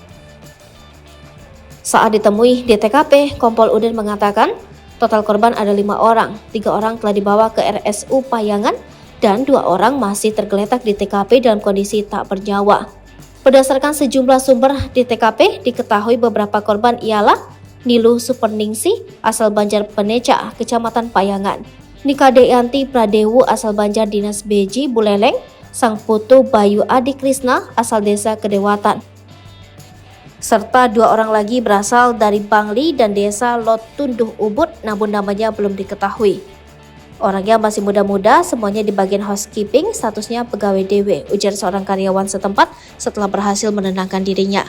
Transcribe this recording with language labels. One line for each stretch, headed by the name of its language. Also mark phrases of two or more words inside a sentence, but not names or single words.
Indonesian: Saat ditemui di TKP, Kompol Uder mengatakan, total korban ada 5 orang, 3 orang telah dibawa ke RSU Payangan, dan 2 orang masih tergeletak di TKP dalam kondisi tak bernyawa. Berdasarkan sejumlah sumber di TKP, diketahui beberapa korban ialah Nilu Superningsi asal Banjar Peneca, Kecamatan Payangan, Nikadeyanti Pradewu asal Banjar Dinas Beji Buleleng, sang putu Bayu Adi Krisna asal Desa Kedewatan, serta 2 orang lagi berasal dari Bangli dan Desa Lotunduh Ubud, namun namanya belum diketahui. Orangnya masih muda-muda, semuanya di bagian housekeeping, statusnya pegawai DW, ujar seorang karyawan setempat setelah berhasil menenangkan dirinya.